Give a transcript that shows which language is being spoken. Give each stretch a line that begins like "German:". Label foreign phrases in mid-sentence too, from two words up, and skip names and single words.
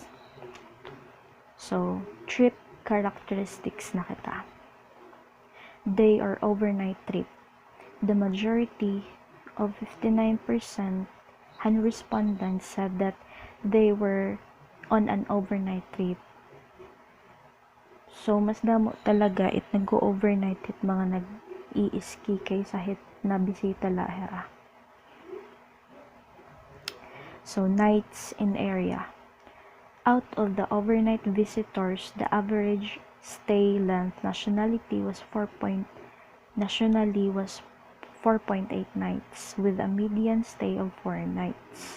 English: So, trip characteristics
Waray: na kita.
English: Day or overnight trip. The majority of 59% respondents said that they were on an overnight trip. So,
Waray: mas damo talaga nag-go-overnight hit mga nag-i-ski kaysa hit na bisita lahera.
English: So, nights in area. Out of the overnight visitors, the average stay length nationally was 4.8 nights, with a median stay of 4 nights.